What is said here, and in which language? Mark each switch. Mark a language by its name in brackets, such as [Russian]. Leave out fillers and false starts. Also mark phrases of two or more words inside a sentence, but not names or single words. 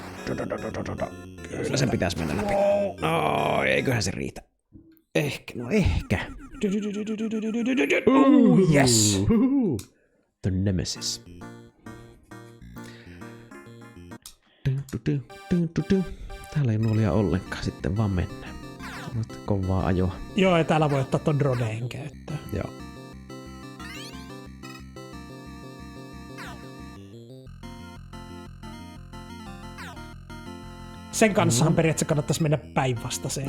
[Finnish] Kyllä sen pitäisi mennä läpi. No, eiköhän se riitä. Ehkä. [English] Yes. The Nemesis. [Finnish] Täällä ei nuolia ollenkaan, sitten vaan mennään. Kovaa ajoa. Joo, ja täällä voi ottaa ton droneen käyttöön. Joo. Sen kanssahan periaatteessa kannattaisi mennä päinvastaiseen.